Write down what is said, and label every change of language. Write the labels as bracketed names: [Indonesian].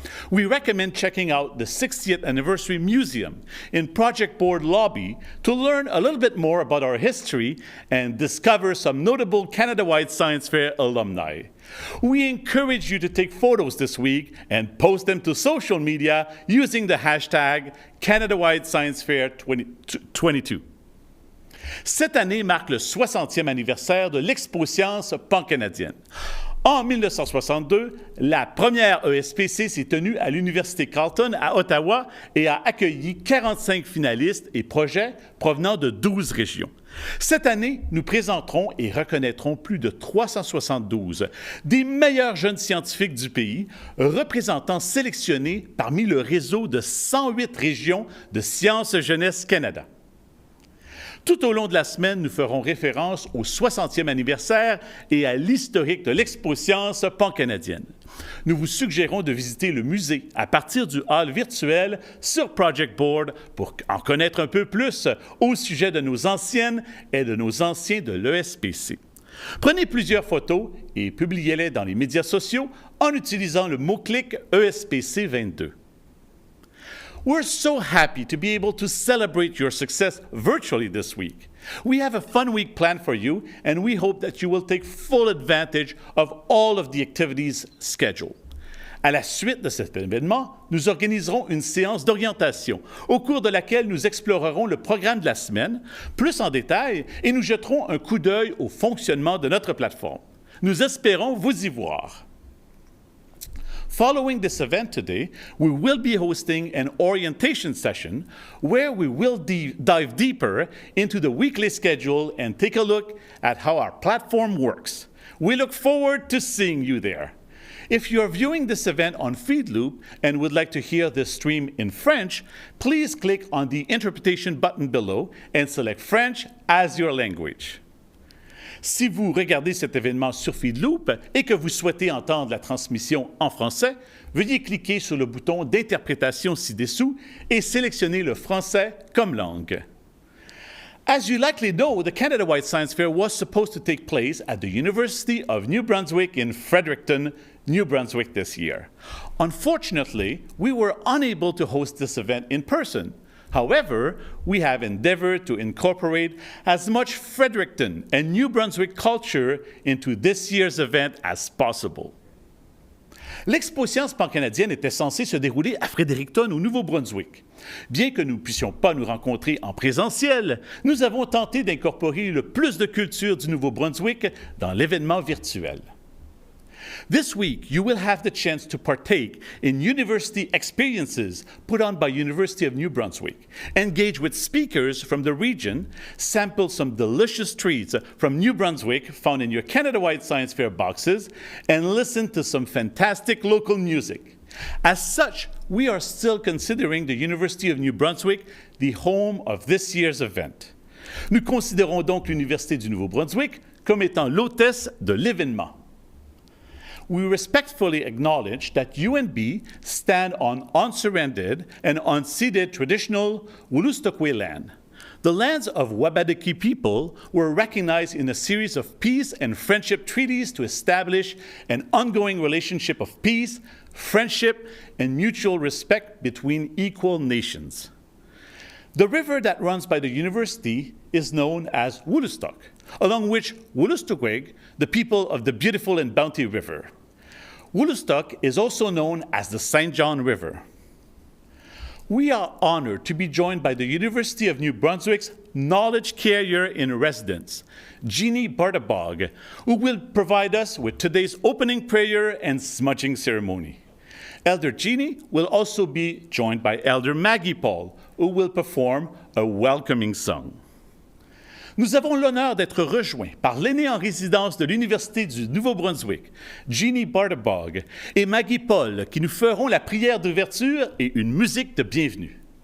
[English] We recommend checking out the 60th Anniversary Museum in Project Board Lobby to learn a little bit more about our history and discover some notable Canada-wide Science Fair alumni. We encourage you to take photos this week and post them to social media using the hashtag Canada-wide Science Fair 2022. [French] Cette année marque le 60e anniversaire de l'Expo Science pancanadienne. En 1962, la première ESPC s'est tenue à l'Université Carleton à Ottawa et a accueilli 45 finalistes et projets provenant de 12 régions. Cette année, nous présenterons et reconnaîtrons plus de 372 des meilleurs jeunes scientifiques du pays, représentants sélectionnés parmi le réseau de 108 régions de Sciences Jeunesse Canada. Tout au long de la semaine, nous ferons référence au 60e anniversaire et à l'historique de l'Expo Science pancanadienne. Nous vous suggérons de visiter le musée à partir du hall virtuel sur Project Board pour en connaître un peu plus au sujet de nos anciennes et de nos anciens de l'ESPC. Prenez plusieurs photos et publiez-les dans les médias sociaux en utilisant le mot-clic ESPC 22. [English] We're so happy to be able to celebrate your success virtually this week. We have a fun week planned for you, and we hope that you will take full advantage of all of the activities scheduled. [French] À la suite de cet événement, nous organiserons une séance d'orientation au cours de laquelle nous explorerons le programme de la semaine, plus en détail, et nous jetterons un coup d'œil au fonctionnement de notre plateforme. Nous espérons vous y voir. [English] Following this event today, we will be hosting an orientation session where we will dive deeper into the weekly schedule and take a look at how our platform works. We look forward to seeing you there. If you are viewing this event on Feedloop and would like to hear this stream in French, please click on the interpretation button below and select French as your language. [French] Si vous regardez cet événement sur Feedloop et que vous souhaitez entendre la transmission en français, veuillez cliquer sur le bouton d'interprétation ci-dessous et sélectionner le français comme langue. [English] As you likely know, the Canada-wide Science Fair was supposed to take place at the University of New Brunswick in Fredericton, New Brunswick this year. Unfortunately, we were unable to host this event in person. However, we have endeavored to incorporate as much Fredericton and New Brunswick culture into this year's event as possible. [French] L'Expo Sciences pancanadienne était censée se dérouler à Fredericton, au Nouveau-Brunswick. Bien que nous ne puissions pas nous rencontrer en présentiel, nous avons tenté d'incorporer le plus de culture du Nouveau-Brunswick dans l'événement virtuel. [English] This week, you will have the chance to partake in university experiences put on by University of New Brunswick, engage with speakers from the region, sample some delicious treats from New Brunswick found in your Canada-wide Science Fair boxes, and listen to some fantastic local music. As such, we are still considering the University of New Brunswick the home of this year's event. [French] Nous considérons donc l'Université du Nouveau-Brunswick comme étant l'hôtesse de l'événement. [English] We respectfully acknowledge that UNB stand on unsurrendered and unceded traditional Wolastoqey land. The lands of Wabadaki people were recognized in a series of peace and friendship treaties to establish an ongoing relationship of peace, friendship, and mutual respect between equal nations. The river that runs by the university is known as Wolastoq, along which Wolastoqey, the people of the beautiful and bounty river. Wolastoq is also known as the St. John River. We are honored to be joined by the University of New Brunswick's knowledge carrier in residence, Jeannie Bartabog, who will provide us with today's opening prayer and smudging ceremony. Elder Jeannie will also be joined by Elder Maggie Paul, who will perform a welcoming song. [French] Nous avons l'honneur d'être rejoints par l'aînée en résidence de l'Université du Nouveau-Brunswick, Jeannie Bartabog, et Maggie Paul, qui nous feront la prière d'ouverture et une musique de bienvenue.